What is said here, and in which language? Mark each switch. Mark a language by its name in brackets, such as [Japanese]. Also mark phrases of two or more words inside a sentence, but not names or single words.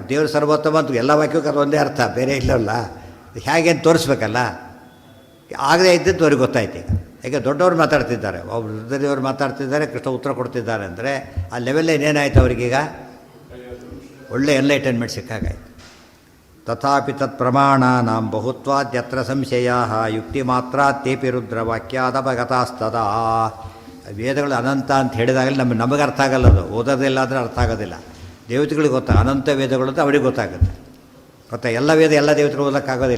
[Kannada] ದೇವರು ಸರ್ವೋತ್ತಮ ಅಂತ ಎಲ್ಲ ವಾಕ್ಯಕ್ಕೆ ಅದು ಒಂದೇ ಅರ್ಥ, ಬೇರೆ ಇಲ್ಲಲ್ಲ. ಹೇಗೆ ಅಂತ ತೋರಿಸ್ಬೇಕಲ್ಲ. ಆಗದೇ ಇದ್ದದ್ದು ಅವ್ರಿಗೆ ಗೊತ್ತಾಯ್ತು. ಈಗ ಯಾಕೆ ದೊಡ್ಡವ್ರು ಮಾತಾಡ್ತಿದ್ದಾರೆ, ಒಬ್ಬರು ರುದ್ರದೇವರು ಮಾತಾಡ್ತಿದ್ದಾರೆ, ಕೃಷ್ಣ ಉತ್ತರ ಕೊಡ್ತಿದ್ದಾರೆ ಅಂದರೆ ಆ ಲೆವೆಲ್ ಏನೇನಾಯ್ತು ಅವ್ರಿಗೀಗ? ಒಳ್ಳೆ ಎನ್ಲೈಟನ್ಮೆಂಟ್ ಸಿಕ್ಕಾಗಾಯ್ತು. [Sanskrit] ತಥಾಪಿ ತತ್ ಪ್ರಮಾಣಾನಾಂ ಬಹುತ್ವಾದ್ಯತ್ರ ಸಂಶಯಾ ಯುಕ್ತಿ ಮಾತ್ರ ತೇಪಿ ರುದ್ರವಾಕ್ಯಾದಪಗತಾಸ್ತದಾ. [Kannada] ವೇದಗಳು ಅನಂತ ಅಂತ ಹೇಳಿದಾಗಲೇ ನಮಗೆ ಅರ್ಥ ಆಗಲ್ಲ. ಅದು ಓದೋದಿಲ್ಲ ಅಂದರೆ ಅರ್ಥ ಆಗೋದಿಲ್ಲ. ದೇವತೆಗಳಿಗೆ ಗೊತ್ತಾ ಅನಂತ ವೇದಗಳು ಅಂತ ಅವರಿಗೆ ಗೊತ್ತಾಗುತ್ತೆ. ಗೊತ್ತಾ? ಎಲ್ಲ ವೇದ ಎಲ್ಲ ದೇವತೆಗಳು ಓದೋಕ್ಕಾಗೋದಿಲ್ಲ.